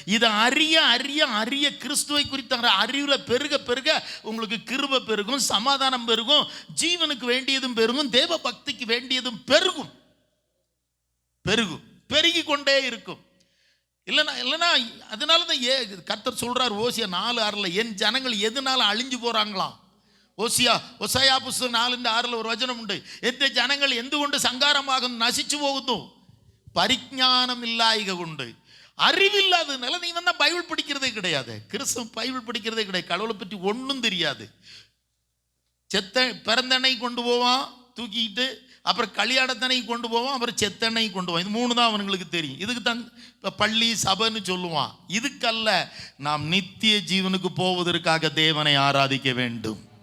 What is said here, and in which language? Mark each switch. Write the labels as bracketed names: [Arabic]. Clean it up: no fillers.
[Tamil] இதை அறிய அறிய அறிய கிறிஸ்துவை குறித்த அறிவில் பெருக பெருக உங்களுக்கு கிருபை பெருகும், சமாதானம் பெருகும், ஜீவனுக்கு வேண்டியதும் பெருகும், தேவ பக்திக்கு வேண்டியதும் பெருகும். பெருகி கொண்டே இருக்கும். இல்லைன்னா அதனால தான் கர்த்தர் சொல்றார் ஓசியா 4:6, என் ஜனங்கள் எதனால அழிஞ்சு போறாங்களாம்? [Malayalam] ഒസയാ പുസ്തകം 4:6 ഒരു വചനമുണ്ട്. എൻ്റെ ജനങ്ങൾ എന്തുകൊണ്ട് സങ്കാരമാകുന്നു, നശിച്ചു പോകുന്നു? പരിജ്ഞാനമില്ലായ്ക കൊണ്ട്, [Tamil] அறிவில்லாததுனால. நீ வந்தா பைபிள் படிக்கிறதே கிடையாது, கிறிஸ்தவ பைபிள் படிக்கிறதே கிடையாது, கடவுளை பற்றி ஒன்றும் தெரியாது. பிறந்தெண்ணை கொண்டு போவான் தூக்கிட்டு, அப்புறம் கல்யாணத்தனை கொண்டு போவான், அப்புறம் செத்தெண்ணெய் கொண்டு போவான். இது 3 தான் அவனுங்களுக்கு தெரியும். இதுக்கு தான் இப்போ பள்ளி சபைன்னு சொல்லுவான். இதுக்கல்ல, நாம் நித்திய ஜீவனுக்கு போவதற்காக தேவனை ஆராதிக்க வேண்டும்.